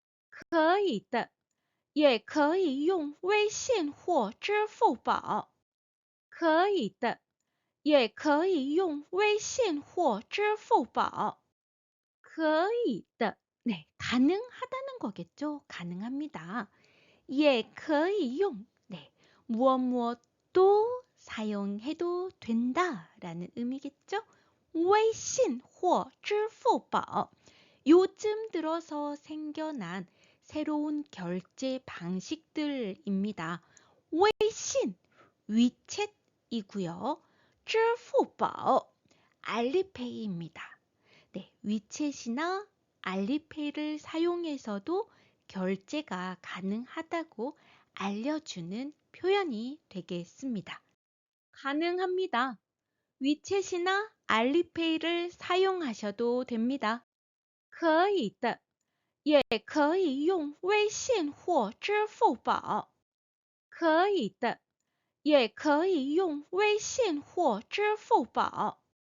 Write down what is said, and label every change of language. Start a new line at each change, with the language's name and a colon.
Chinese: 可以的，也可以用微信或支付宝。可以的，也可以用微信或支付宝。可以的,
Korean: 네, 가능하다는 거겠죠. 가능합니다.
Chinese: 也可以用,
Korean: 네, 무엇도 사용해도 된다라는 의미겠죠? 微信或支付宝 요즘 들어서 생겨난 새로운 결제 방식들입니다. 微信 위챗이고요. 支付宝 알리페이입니다. 네, 위챗이나 알리페이를 사용해서도 결제가 가능하다고 알려주는 표현이 되겠습니다. 가능합니다. 위챗이나 알리페이를 사용하셔도 됩니다.
Chinese: 可以的，也可以用微信或支付宝。可以的，也可以用微信或支付宝。